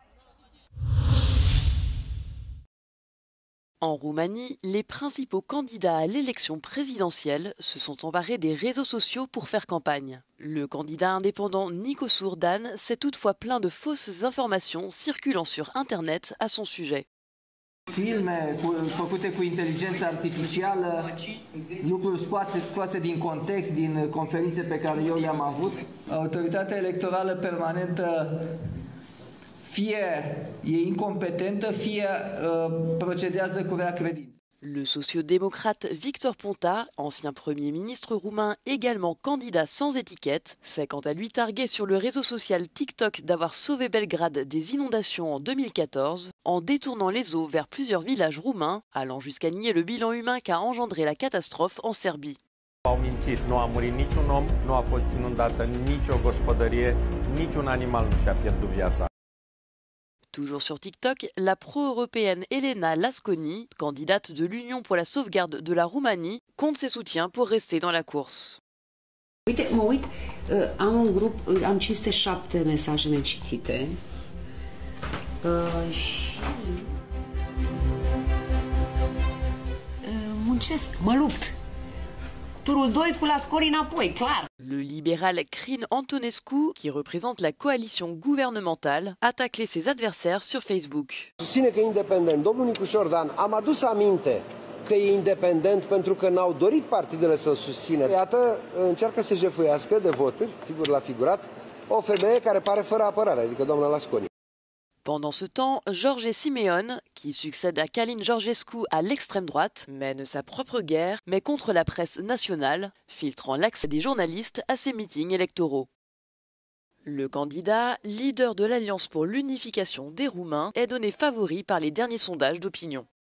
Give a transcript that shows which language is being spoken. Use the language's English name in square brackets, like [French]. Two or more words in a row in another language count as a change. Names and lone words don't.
[French] En Roumanie, les principaux candidats à l'élection présidentielle se sont emparés des réseaux sociaux pour faire campagne. Le candidat indépendant Nicu Surdan s'est toutefois plaint de fausses informations circulant sur Internet à son sujet. [Romanian] Filme făcute cu inteligență artificială, lucruri scoase din context, din conferințe pe care eu le-am avut. Autoritatea electorală permanentă fie e incompetentă, fie procedează cu rea credință. [French] Le sociodémocrate Victor Ponta, ancien Premier ministre roumain également candidat sans étiquette, s'est quant à lui targué sur le réseau social TikTok d'avoir sauvé Belgrade des inondations en 2014 en détournant les eaux vers plusieurs villages roumains, allant jusqu'à nier le bilan humain qu'a engendré la catastrophe en Serbie. [Romanian] Au mințit, nu a murit niciun om, nu a fost inundată nicio gospodărie, niciun animal nu și-a pierdut viața. [French] Toujours sur TikTok, la pro-européenne Elena Lasconi, candidate de l'Union pour la sauvegarde de la Roumanie, compte ses soutiens pour rester dans la course. [Romanian] Uite, mă uit, am un grup, am 507 mesaje necitite și muncesc, mă lupt. Turul 2 cu Lasconi înapoi, clar. [French] Le libéral Crin Antonescu, qui représente la coalition gouvernementale, a taclé ses adversaires sur Facebook. [Romanian] Susține că e independent. Domnul Nicu Surdan, am adus aminte că e independent pentru că n-au dorit partidele să-l susțină. Iată, încearcă să jefuiască de voturi, sigur l-a figurat, o femeie care pare fără apărare, adică doamna Lasconi. [French] Pendant ce temps, George Simeon, qui succède à Călin Georgescu à l'extrême droite, mène sa propre guerre, mais contre la presse nationale, filtrant l'accès des journalistes à ses meetings électoraux. Le candidat, leader de l'Alliance pour l'unification des Roumains, est donné favori par les derniers sondages d'opinion.